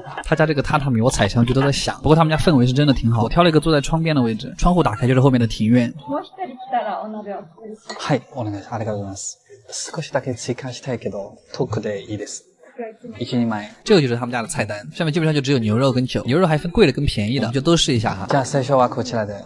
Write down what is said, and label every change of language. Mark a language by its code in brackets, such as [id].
[zh] 他家这个榻榻米我踩上去都在响，不过他们家氛围是真的挺好。我挑了一个坐在窗边的位置，窗户打开就是后面的庭院。 [ja] はい、お願いします。ありがとうございます。少しだけ追加したいけど、トークでいいです。 [zh] 1人前，这个就是他们家的菜单，上面基本上就只有牛肉跟酒，牛肉还分贵的跟便宜的，就都试一下哈。 [ja] じゃあ最初はこちらで。